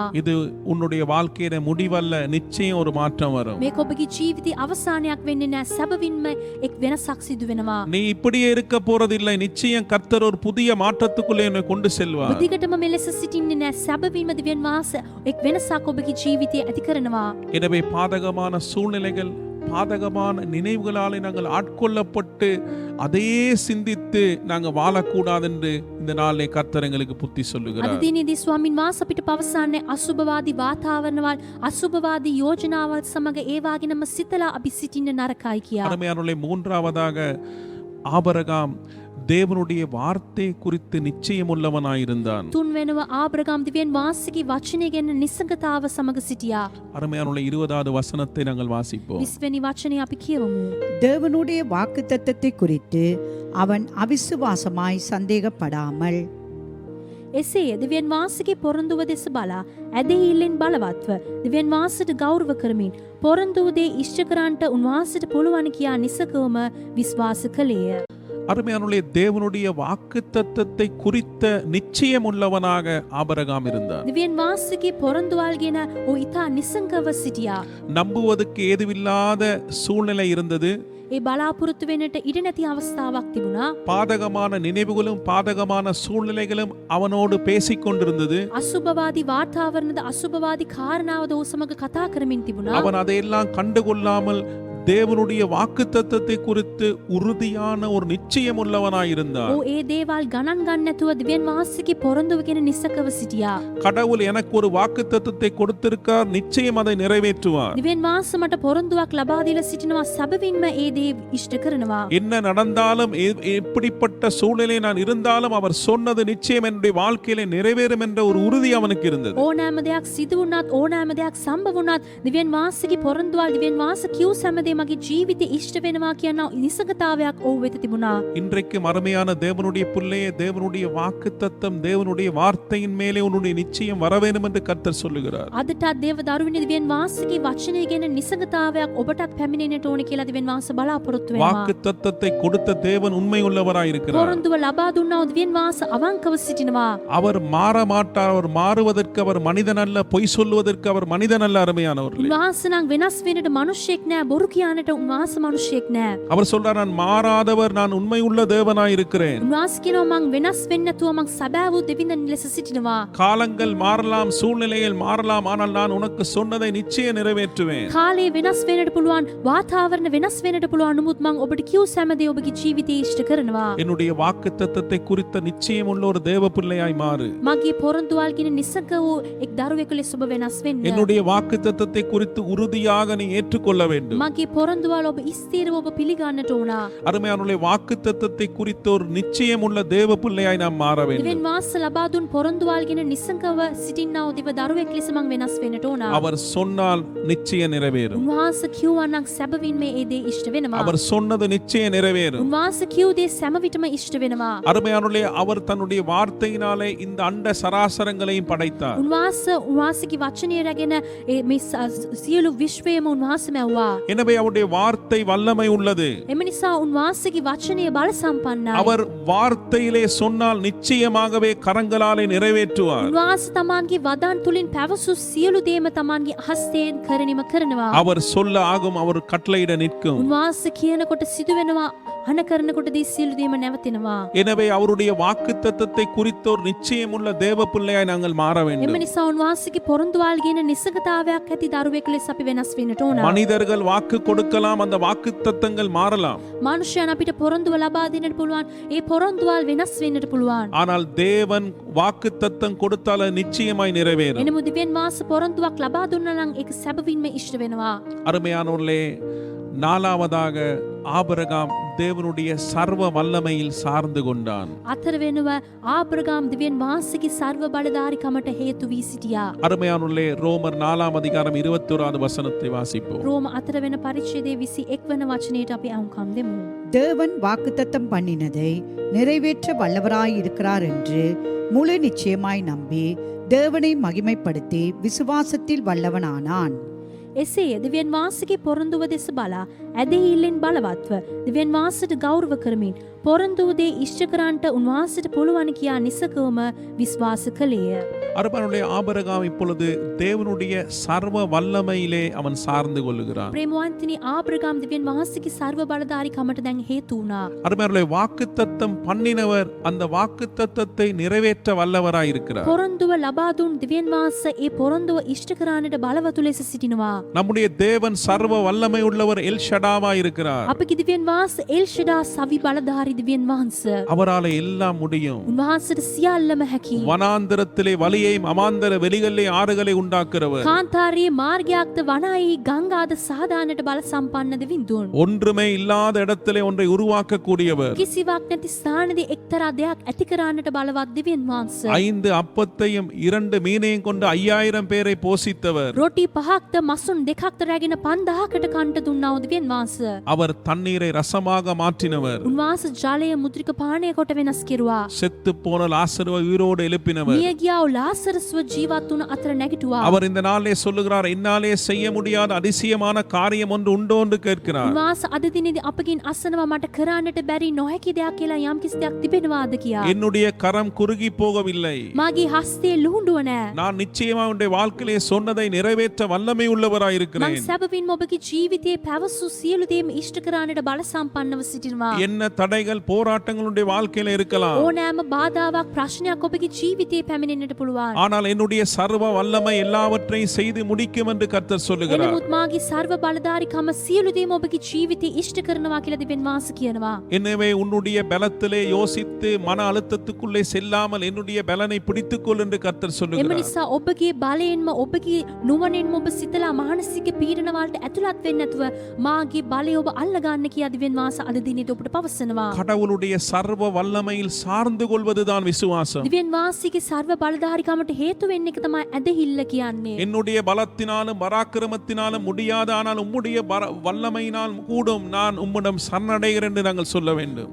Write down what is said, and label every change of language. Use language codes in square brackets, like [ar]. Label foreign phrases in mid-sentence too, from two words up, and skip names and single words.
[ta] இது உன்னுடைய வாழ்க்கையில முடிவல்ல, நிச்சயம் ஒரு மாற்றம் வரும். [si] මේක ඔබගේ ජීවිතේ අවසානයක් වෙන්නේ නැහැ. සැබවින්ම එක් වෙනසක් සිදු වෙනවා. [ta] நீ இப்படியே இருக்க போறதில்லை, நிச்சயம் கர்த்தர் ஒரு புதிய மாற்றத்துக்குள்ளே என்னை கொண்டு செல்வார். [si] දිගටම මෙලෙස සිටින්නේ නැහැ. සැබවින්ම දිව්‍යන් වහන්සේ එක් වෙනසක් ඔබගේ ජීවිතේ ඇති කරනවා. [ta] எனவே பாதகமான சூழ்நிலைகள், பாதகமான நினைவுகளாலே நாங்கள் ஆட்கொள்ளப்பட்டு அதையே சிந்தித்து நாங்கள் வாழக்கூடாது என்று இந்த நாளிலே கர்த்தர் எங்களுக்கு புத்தி [si] අද [ta] சொல்லுகிறார். [si] දිනේදී ස්වාමින් වහන්සේ අපිට පවසන්නේ අසුභවාදී වාතාවරණවල්, අසුභවාදී යෝජනාවල් සමග ඒවා ගැනම සිතලා අපි සිටින්න නරකයි කියා. [ta] அருமையானவர்களே, மூன்றாவதாக ஆபிரகாம் தேவனுடைய வார்த்தை குறித்து நிச்சயம் உள்ளவனாயிருந்தான். [si] තුන් වෙනව ආබ්‍රහාම් දිව්‍යන් වහන්සේගේ වචනය ගැන නිසංගතාව සමග සිටියා. [ta] அருமையானவர்களே, 20வது வசனத்தை நாங்கள் வாசிப்போம். [si] 20 වෙනි වචනය අපි කියවමු. [ta] தேவனுடைய வாக்குத்தத்தத்தை குறித்து அவன் அவிசுவாசமாய் சந்தேகப்படாமல் [si] එසේ දිව්‍යන් වහන්සේගේ පොරොන්දුව දෙස බලා ඇදහිල්ලෙන් බලවත්ව දිව්‍යන් වහන්සේට ගෞරව කරමින් පොරොන්දුව දේ ඉෂ්ට කරන්නට උන්වහන්සේට පුළුවන් කියා නිසකවම විශ්වාස කළේය. [ta] அருமையானவர்களே, தேவனுடைய வாக்குத்தத்தத்தை குறித்த நிச்சயம் உள்ளவனாக ஆபிரகாம் இருந்தார். [si] දිව්‍යන් වහන්සේගේ පොරොන්දුවල් ගැන ඔහු ඉතා නිසංකව සිටියා. [ta] நம்புவதற்கு ஏதுவில்லாத சூழ்நிலை இருந்தது. [si] ඒ බලාපොරොත්තු වෙන්නට ඉඩ නැති අවස්ථාවක් තිබුණා. [ta] பாதகமான நினைவுகளும் பாதகமான சூழ்நிலைகளும் அவனோடு பேசிக் கொண்டிருந்தது. [si] අසුභවාදී වාතාවරණද අසුභවාදී කාරණාවද ඔහු සමග කතා කරමින් තිබුණා. [ta] அவன் அதையெல்லாம் கண்டுகொள்ளாமல் தேவனுடைய வாக்குத்தத்தத்தை குறித்து உறுதியான ஒரு நிச்சயம் உள்ளவனாயிருந்தார். [si] ඔහු ඒ දේවල් ගණන් ගන්න නැතුව දිව්‍යන් වහන්සේගේ පොරොන්දුව ගැන නිසකව සිටියා. [ta] கடவுள் எனக்கு ஒரு வாக்குத்தத்தத்தை கொடுத்திருக்கார், நிச்சயம் அதை நிறைவேற்றுவார். [si] දිව්‍යන් වහන්සේ මට පොරොන්දුවක් ලබා දීලා සිටිනවා. සැබවින්ම ඒ දේ ඉෂ්ට කරනවා. [ta] என்ன நடந்தாலும் எப்படிப்பட்ட சூழ்நிலை நான் இருந்தாலும் அவர் சொன்னது நிச்சயம் என்னுடைய வாழ்க்கையிலே நிறைவேறும் என்ற ஒரு உறுதி அவனுக்கு இருந்தது. [si] ඕනෑම දෙයක් සිදු වුණත් ඕනෑම දෙයක් සම්භව වුණත් දිව්‍යන් වහන්සේගේ පොරොන්දුවල් දිව්‍යන් වහන්සේ කියූ සෑම මගේ ජීවිතේ ඉෂ්ට වෙනවා කියන නිසගතාවයක් ඔහු වෙත තිබුණා. [ta] இன்றைக்கு மறுமையான தேவனுடைய பிள்ளையே, தேவனுடைய வாக்குத்தத்தம், தேவனுடைய வார்த்தையின் மேலே உன்னுடைய நிச்சயம் வர வேண்டும் என்று கர்த்தர் சொல்லுகிறார். [si] අදටත් දේව දරුවනේ දිව්‍යන් වහන්සේගේ වචනය ගැන නිසගතාවයක් ඔබටත් පැමිණෙන්නට ඕන කියලා දිව්‍යන් වහන්සේ බලාපොරොත්තු වෙනවා. [ta] வாக்குத்தத்தத்தை கொடுத்த தேவன் உண்மை உள்ளவராய் இருக்கிறார். [si] පොරොන්දුව ලබා දුන්නා දිව්‍යන් වහන්සේ අවංකව සිටිනවා. [ta] அவர் மாற மாட்டார். அவர் மாறுவதற்கு அவர் மனிதன் அல்ல, பொய் சொல்லுவதற்கு அவர் மனிதன் அல்ல. அருமையானவர்களே, [si] වහන්සේ නම් වෙනස් වෙන්නට මිනිසෙක් නෑ, බොරු කියන්නට උන්වහන්ස මනුෂ්‍යයෙක් නෑ. [ta] அவர் சொல்றார், நான் மாறாதவர், நான் உண்மையுள்ள தேவனாய் இருக்கிறேன். [si] උන්වහන්ස කියනවා මං වෙනස් වෙන්නේ නැතුව මං සැබෑ වූ දෙවිඳන් ලෙස සිටිනවා. [ta] காலங்கள் மாறலாம், சூழ்நிலைகள் மாறலாம், ஆனால் நான் உனக்கு சொன்னதை நிச்சயம் நிறைவேற்றுவேன். [si] කාලේ වෙනස් වෙන්නට පුළුවන්, වාතාවරණ වෙනස් වෙන්නට පුළුවන්. නමුත් මං ඔබට කියූ සෑම දේ ඔබගේ ජීවිතයේ ඉෂ්ට කරනවා. [ta] என்னுடைய வாக்குத்தத்தத்தை குறித்த நிச்சயம் உள்ள ஒரு தேவ பிள்ளையாய் மாறு. [si] මගේ පොරොන්දුවල් කියන නිසක වූ එක් දරුවෙකු ලෙස ඔබ වෙනස් වෙන්න. [ta] என்னுடைய வாக்குத்தத்தத்தை குறித்து உறுதியாக நீ ஏற்றுக்கொள்ள வேண்டும். [si] මගේ පොරොන්දුවල් ඔබ ස්ථීරව ඔබ පිළිගන්නට ඕන. [ta] அருமையானவர்களே, வாக்குத்தத்தத்தை குறித்த ஒரு நிச்சயம் உள்ள தேவ பிள்ளையாய் நாம் மாற வேண்டும். [si] දෙවියන් වහන්සේ ලබා දුන් පොරොන්දුවල් කියන නිසකව සිටින්නා වූ දෙව දරුවෙක් ලෙස මං වෙනස් වෙන්නට ඕන. [ta] அவர் சொன்னால் நிச்சயம் நிறைவேறும். [si] උන්වහන්සේ කිව්වා නම් සැබවින්ම ඒ දේ ඉෂ්ට වෙනවා. [ta] அவர் சொன்னது நிச்சயம் நிறைவேறும். [si] උන්වහන්සේ කියූ දේ සෑම විටම ඉෂ්ට වෙනවා. [ta] அருமையானவர்களே, அவர் தன்னுடைய வார்த்தையினாலே இந்த அண்ட சராசரங்களையும் படைத்தார். [si] උන්වහන්සේගේ වචනය රැගෙන මේ සියලු විශ්වයම උන්වහන්සේ මැව්වා. [ta] எனவே அவருடைய வார்த்தை வல்லமை உள்ளது. [si] එම නිසා උන්වහන්සේගේ වචනය බල සම්පන්නයි. [ta] அவர் வார்த்தையிலே சொன்னால் நிச்சயமாகவே கரங்களாலே நிறைவேற்றுவார். [si] උන්වහන්සේ තමන්ගේ වදන් තුලින් පැවසු සියලු දේම තමන්ගේ හස්තයෙන් කරණීම කරනවා. [ta] அவர் சொல்ல ஆகும், அவர் கட்டளையிட நிற்கும். [si] උන්වහන්සේ කියනකොට සිදු වෙනවා, අන කරනකොට දී සියලු දේම නැවතිනවා. [ta] எனவே அவருடைய வாக்குத்தத்தத்தை குறித்த ஒரு நிச்சயம் உள்ள தேவ பிள்ளையாய் நாங்கள் மாற [si] එම [ta] வேண்டும். [si] නිසා උන්වහන්සේගේ පොරොන්දුවල් කියන නිසකතාවයක් ඇති දරුවෙක් ලෙස අපි වෙනස් වෙන්නට ඕන. [ta] மனிதர்கள் வாக்கு கொடுக்கலாம், அந்த வாக்குத்தத்தங்கள் மாறலாம். [si] මනුෂ්‍යයන් අපිට පොරොන්දුව ලබා දෙන්නට පුළුවන්, ඒ පොරොන්දුවල් වෙනස් වෙන්නට පුළුවන්. [ta] ஆனால் தேவன் வாக்குத்தத்தம் கொடுத்தால் அது நிச்சயமாய் நிறைவேறும். [si] එනමුත් දෙවියන් වහන්සේ පොරොන්දුවක් ලබා දුන්නා නම් ඒක සැබවින්ම ඉෂ්ට වෙනවා. [ta] அருமையானவர்களே, நாலாவதாக ஆபிரகாம் தேவனுடைய சர்வ வல்லமையில் சார்ந்து கொண்டான். [si] අතර වෙනුව ආබ්‍රහාම් දෙවියන් වහන්සේගේ සර්ව බලධාරීකමට හේතු වී සිටියා. [ta] அருமையானவர்களே, ரோமர் 4:21 வசனத்தை வாசிப்போம். [si] රෝම 4 වෙනි පරිච්ඡේදයේ 21 වන වචනයට අපි අහුම්කම් දෙමු. [ta] தேவன் வாக்குத்தத்தம் பண்ணினதை நிறைவேற்ற வல்லவராயிருக்கிறார் என்று முழு நிச்சயமாய் நம்பி தேவனை மகிமைப்படுத்தி விசுவாசத்தில் வல்லவனானான். [si] එසේ දෙවියන් වහන්සේගේ පොරොන්දුව දෙස බලා ඇදහිල්ලෙන් බලවත්ව දෙවියන් වහන්සේට ගෞරව කරමින් පොරොන්දුව දේ ඉෂ්ට කරන්නට උන්වහන්සේට පුළුවන් කියා නිසකවම විශ්වාස කළේය. [ta] அருமையானவர்களே, ஆபிரகாம் இப்பொழுது தேவனுடைய சர்வ வல்லமையிலே அவன் சார்ந்து கொள்ளுகிறான். [si] ප්‍රේමවන්තනි, ආබ්‍රහාම් දෙවියන් වහන්සේගේ සර්ව බලධාරීකමට දැන් හේතු වුණා. [ta] அருமையானவர்களே, வாக்குத்தத்தம் பண்ணினவர் அந்த வாக்குத்தத்தத்தை நிறைவேற்ற வல்லவராய் இருக்கிறார். [si] පොරොන්දුව ලබා දුන් දෙවියන් වහන්සේ ඒ පොරොන්දුව ඉෂ්ට කරන්නට බලවතු ලෙස සිටිනවා. [ta] நம்முடைய தேவன் சர்வ வல்லமை உள்ளவர், எல் ஷடாவாய் இருக்கிறார். [si] අපගේ දෙවියන් වහන්සේ එල් ෂඩා සවි බලධාරී දෙවියන් වහන්සේ. [ta] அவரால எல்லாம் முடியும். [si] උන්වහන්සේට සියල්ලම හැකියි. [ta] வனாந்தரத்திலே வழியையும் அமாந்தர வெளிகளிலே ஆறுகளை உண்டாக்குறவர். [si] කාන්තාරයේ මාර්ගයක්ද වනයි ගංගාද සාදානට බල සම්පන්න දෙවිඳුන්. [ta] ஒன்றுமே இல்லாத இடத்திலே ஒன்றை உருவாக்க கூடியவர். [si] කිසිවක් නැති ස්ථානදී එක්තරා දෙයක් ඇති කරන්නට බලවත් දෙවියන් වහන්සේ. [ta] 5 அப்பத்தையும் 2 மீனையும் கொண்டு 5000 பேரை போஷித்தவர். [si] රොටි පහක්ද මසුන් දෙකක්ද රැගෙන 5000කට කන්ට දුන්නා වූ දෙවියන් වහන්සේ. [ta] அவர் தண்ணீரை ரசமாக மாற்றினவர். [si] උන්වහන්සේ ජලය මුද්‍රික පානය කොට වෙනස් කෙරුවා. [ta] செத்து போன லாசருவை உயிரோடு எழுப்பினவர். [si] මිය ගියා වූ ලාසරස්ව ජීවත් වුණ අතර නැගිටුවා. [ta] அவர் இந்த நாளிலே சொல்லுகிறார், என்னாலே செய்ய முடியாத அதிசயமான காரியம் ஒன்று உண்டோ என்று கேட்கிறார். [si] උන්වහන්සේ අද දිනේදී අපකින් අසනවා, මට කරන්නට බැරි නොහැකි දෙයක් කියලා යම් කිසි දෙයක් තිබෙනවාද කියා. [ta] என்னுடைய கரம் குறுகி போகவில்லை. [si] මාගේ හස්තේ ලුහුඬුව නැහැ. [ta] நான் நிச்சயமா உன்னுடைய வாழ்க்கையிலே சொன்னதை நிறைவேற்ற வல்லமை உள்ளவராய் [si] මං [ta] இருக்கிறேன். [si] සැබවින්ම ඔබගේ ජීවිතයේ පැවසු සියලු දේම ඉෂ්ට කරන්නට බල සම්පන්නව සිටිනවා. [ta] என்ன தடைகள் போராட்டங்களுடைய வாழ்க்கையில இருக்கலாம், [si] ඕනෑම බාධාවක් ප්‍රශ්නයක් ඔබගේ ජීවිතයේ පැමිණෙන්නට පුළුවන්. [ta] ஆனால் என்னுடைய சர்வ வல்லமை எல்லாவற்றையும் செய்து முடிக்கும் என்று கர்த்தர் சொல்லுகிறார். [si] එනමුත් මාගේ සර්ව බලධාරීකම සියලු දේම ඔබගේ ජීවිතේ ඉෂ්ට කරනවා කියලා දෙවියන් වහන්සේ කියනවා. [ta] எனவே உன்னுடைய பலத்திலே யோசித்து மன அழுத்தத்துக்குள்ளே செல்லாமல் என்னுடைய பலனை பிடித்துக்கொள் என்று கர்த்தர் [si] එම [ta] சொல்லுகிறார். [si] නිසා ඔබගේ බලයෙන්ම ඔබගේ නුවණින්ම ඔබ සිතලා මානසික පීඩන වලට ඇතුළත් වෙන්නේ නැතුව මාගේ බලය ඔබ අල්ල ගන්න කියා දෙවියන් වහන්සේ අද දිනේදී ඔබට පවසනවා. [ta] கடவுளுடைய சர்வ வல்லமையில் சார்ந்து கொள்வதுதான் விசுவாசம். [si] දෙවියන් වහන්සේගේ සර්ව බලධාරීකමට හේතු වෙන්නේ එක තමයි ඇදහිල්ල කියන්නේ. [ta] என்னுடைய பலத்தினாலும் பராக்கிரமத்தினாலும் முடியாத, ஆனால் உம்முடைய வல்லமையினால் கூடும், நான் உம்மிடம் சரணடைகிறேன் என்று நாங்கள் சொல்ல வேண்டும்.